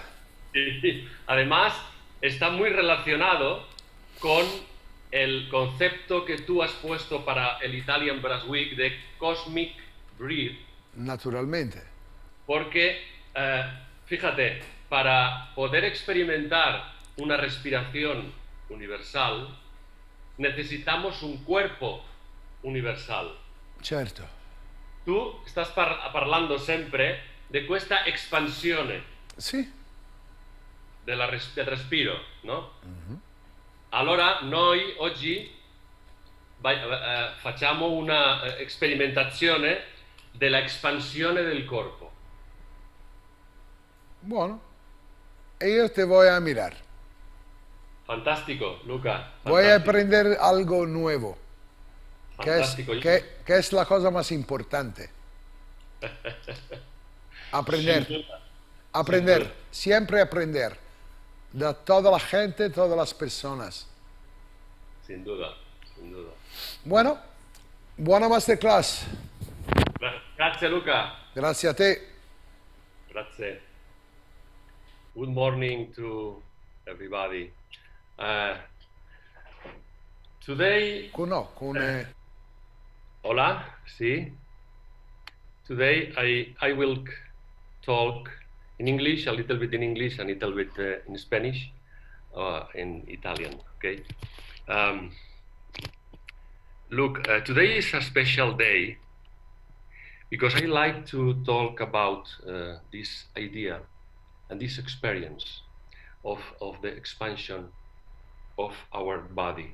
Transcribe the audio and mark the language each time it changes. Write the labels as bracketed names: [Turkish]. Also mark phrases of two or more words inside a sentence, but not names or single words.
[Spanish] Sí. Además, está muy relacionado con el concepto que tú has puesto para el Italian Brass Week de Cosmic Breath. Naturalmente. Porque, fíjate, para poder experimentar una respiración universal, necesitamos un cuerpo universal. [Italian] Certo. Tu stai parlando sempre di questa espansione Sì. del respiro, no? Allora noi oggi facciamo una sperimentazione della espansione del corpo. [Spanish] Bueno. [Italian] E io [Spanish] te voy a mirar. Fantástico, Luca. Voy a Fantástico. aprender algo nuevo. Fantástico. Que es la cosa más importante. Aprender. Sin duda. Aprender. Sin duda. Siempre aprender. De toda la gente, todas las personas. Sin duda, sin duda. Bueno, [Italian] buona masterclass. Grazie Luca. Grazie a te. Grazie. [English] Good morning to everybody. Today, [Spanish] hola, sí. [English] Today I will talk in English, a little bit in English, a little bit in Spanish, in Italian, okay? Look, today is a special day because I like to talk about this idea and this experience of the expansion of our body.